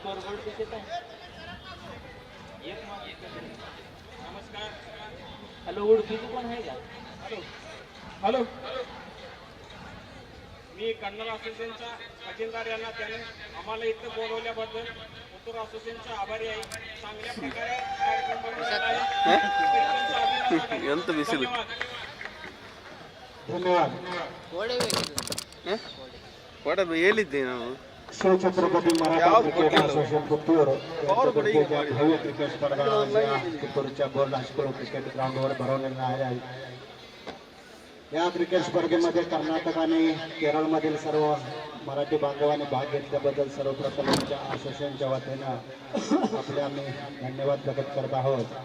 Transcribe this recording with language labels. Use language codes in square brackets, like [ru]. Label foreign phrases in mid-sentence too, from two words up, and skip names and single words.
[mr] हॅलो उडपीची कोण आहे का? हॅलो मी कन्नड असोसिएशनचा खजिनदार यांना त्याने आम्हाला इथं बोलवल्याबद्दल उत्तर असोसिएशनचा आभारी आहे. चांगल्या प्रकारे कार्यक्रम बनवलेला आहे. त्यांचं अभिनंदन आहे. [kn] ಎಂಥ ಬಿಸಿಲು [mr] धन्यवाद. [kn] ಕೋಟ ಹೇಳಿದ್ದೆ ನಾವು [mr] शिवछत्रपती मराठा [kn] ಯಾವ [mr] क्रिकेट [kn] ಕೊಟ್ಟಿಲ್ಲ? [mr] असोसिएशन पुतूर पॉवर कुठे यांच्यातर्फे ज्या गेली? भव्य क्रिकेट स्पर्धा या पुतूरच्या बोर्ड हायस्कूल क्रिकेट ग्राउंडवर भरवण्यात आल्या आहेत. या क्रिकेट स्पर्धेमध्ये कर्नाटक आणि केरळमधील सर्व मराठी बांधवांनी भाग घेतल्याबद्दल सर्वप्रथम आमच्या असोसिएशनच्या वतीनं आपले आम्ही धन्यवाद प्रकट करत आहोत.